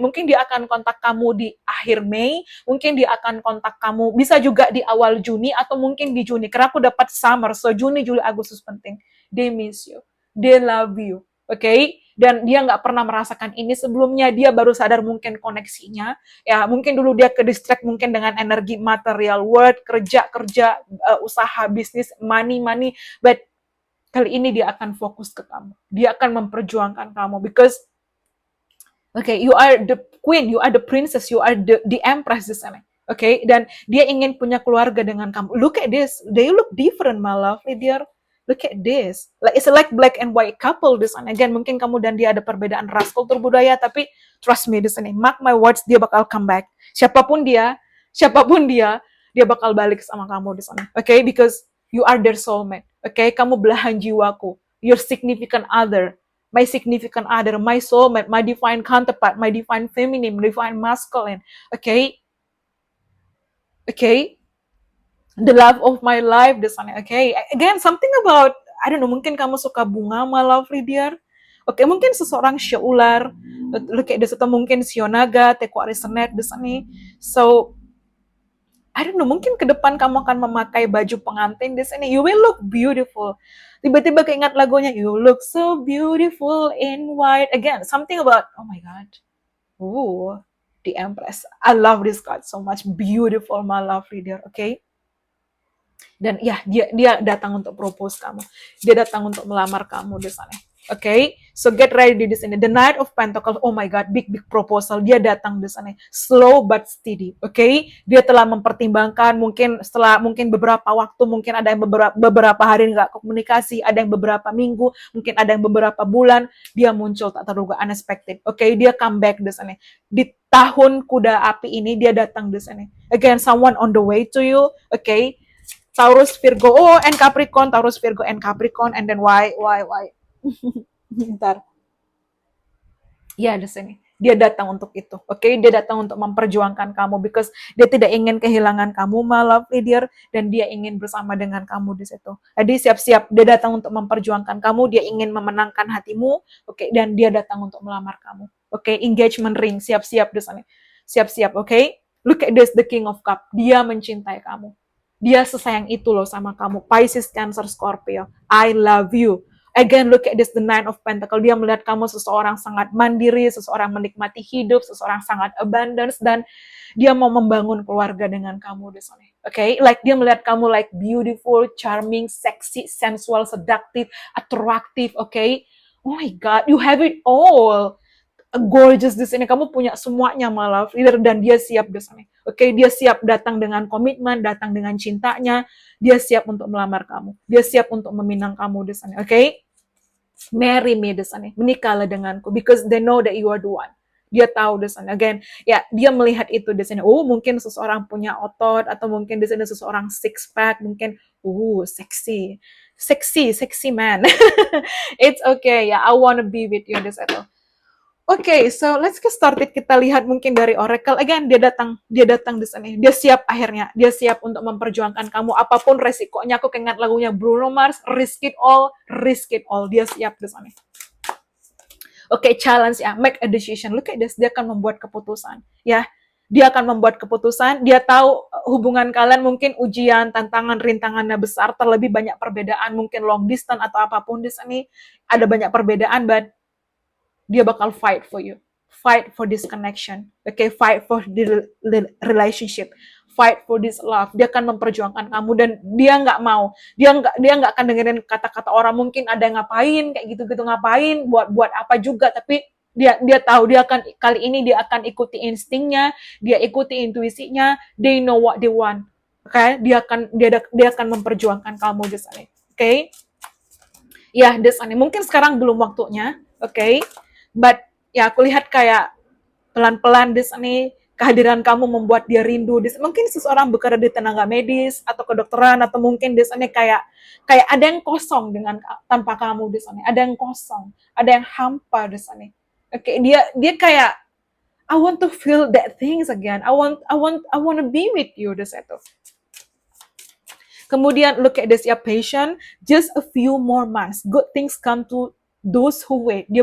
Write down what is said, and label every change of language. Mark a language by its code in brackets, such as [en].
[id] Mungkin dia akan kontak kamu di akhir Mei, mungkin dia akan kontak kamu bisa juga di awal Juni atau mungkin di Juni. Karena aku dapat summer, so Juni, Juli, Agustus penting. [en] They miss you, they love you, oke? Okay? [id] Dan dia nggak pernah merasakan ini sebelumnya, dia baru sadar mungkin koneksinya. Ya mungkin dulu dia ke distract mungkin dengan energi material world, kerja, usaha, bisnis, money, but kali ini dia akan fokus ke kamu. Dia akan memperjuangkan kamu [en] because okay, you are the queen, you are the princess, you are the empress di sana. [id] Okay, dan dia ingin punya keluarga dengan kamu. [en] Look at this, they look different, my lovely dear. Look at this, like it's like black and white couple di sana. [id] Again, mungkin kamu dan dia ada perbedaan ras, kultur, budaya, tapi [en] trust me [id] di sini, [en] mark my words, [id] dia bakal [en] come back. [id] Siapapun dia bakal balik sama kamu di sana. [en] Okay, because you are their soulmate. Okay, [id] kamu belahan jiwaku, [en] your significant other, my significant other, my soulmate, my divine counterpart, my divine feminine, divine masculine. Okay, the love of my life di sana. Okay, again something about I don't know, [id] mungkin kamu suka bunga, [en] my lovely dear. [id] Oke, mungkin seseorang shio ular, kayak atau mungkin shio naga, teko arisenet di sana. [en] So I don't know, [id] mungkin ke depan kamu akan memakai baju pengantin di sini. [en] You will look beautiful. [id] Tiba-tiba keingat lagunya, [en] you look so beautiful in white. Again, something about, oh my God. Ooh, the Empress. I love this card so much. Beautiful, my lovely dear. Okay? [id] Dan ya, dia datang untuk propose kamu. Dia datang untuk melamar kamu di sana. [en] Okay, so get ready di sini. The Knight of Pentacles, oh my God, big proposal. [id] Dia datang di sana, [en] slow but steady. [id] Okay, dia telah mempertimbangkan. Mungkin beberapa waktu, mungkin ada yang beberapa hari nggak komunikasi, ada yang beberapa minggu, mungkin ada yang beberapa bulan. Dia muncul tak terduga, unexpected. Okay, dia comeback di sana. Di tahun kuda api ini dia datang di sana. [en] Again, someone on the way to you. Okay, Taurus, Virgo, and Capricorn, Taurus, Virgo, and Capricorn, and then why? [id] Bentar. Ya, di sini. Dia datang untuk itu, oke? Okay? Dia datang untuk memperjuangkan kamu, because dia tidak ingin kehilangan kamu, my lovely dear, dan dia ingin bersama dengan kamu di situ. Jadi siap-siap, dia datang untuk memperjuangkan kamu, dia ingin memenangkan hatimu, oke? Okay? Dan dia datang untuk melamar kamu, oke? Okay? Engagement ring, siap-siap di sini. Siap-siap, oke? Okay? [en] Look at this, the King of Cup. [id] Dia mencintai kamu. Dia sesayang itu loh sama kamu. Pisces, Cancer, Scorpio. [en] I love you. Again, look at this, the Nine of Pentacle. [id] Dia melihat kamu seseorang sangat mandiri, seseorang menikmati hidup, seseorang sangat abundance, dan dia mau membangun keluarga dengan kamu di sana. [en] Okay? Like dia melihat kamu like beautiful, charming, sexy, sensual, seductive, attractive, okay? Oh my God, you have it all. [id] Gorgeous di sini, kamu punya semuanya malah leader, dan dia siap di sini. Oke, dia siap datang dengan komitmen, datang dengan cintanya, dia siap untuk melamar kamu, dia siap untuk meminang kamu di sini. [en] Oke, marry me di sini, [id] menikahlah denganku, [en] because they know that you are the one. [id] Dia tahu di sana. Again, ya dia melihat itu di sini. Oh, mungkin seseorang punya otot, atau mungkin di sini seseorang six pack, mungkin sexy, sexy man. [en] It's okay, ya, I wanna be with you di sana. Okay, so let's get started. [id] Kita lihat mungkin dari Oracle. Again, dia datang di sini. Dia siap akhirnya. Dia siap untuk memperjuangkan kamu. Apapun resikonya, aku ingat lagunya Bruno Mars, [en] risk it all, risk it all. [id] Dia siap di sini. [en] Okay, challenge ya, make a decision. [id] Look at this, dia akan membuat keputusan. Ya, dia akan membuat keputusan. Dia tahu hubungan kalian mungkin ujian, tantangan, rintangannya besar, terlebih banyak perbedaan, mungkin long distance atau apapun di sini. Ada banyak perbedaan, [en] but dia bakal fight for you, fight for this connection, okay, fight for the relationship, fight for this love. [id] Dia akan memperjuangkan kamu, dan dia nggak mau, dia nggak akan dengerin kata-kata orang. Mungkin ada yang ngapain kayak gitu-gitu, ngapain, buat apa juga, tapi dia tahu, dia akan kali ini dia akan ikuti instingnya, dia ikuti intuisinya. [en] They know what they want, okay? [id] Dia akan memperjuangkan kamu di sana, okay? Ya, di sana mungkin sekarang belum waktunya, okay? But ya aku lihat kayak pelan-pelan di sini kehadiran kamu membuat dia rindu. Mungkin seseorang bekerja di tenaga medis atau kedokteran, atau mungkin di sini kayak ada yang kosong tanpa kamu di sini. Ada yang kosong, ada yang hampa di sini. Oke, dia kayak [en] I want to feel that things again. I want to be with you di situ. [id] Kemudian [en] look at this, ya, patient, just a few more months. Good things come to those who wait.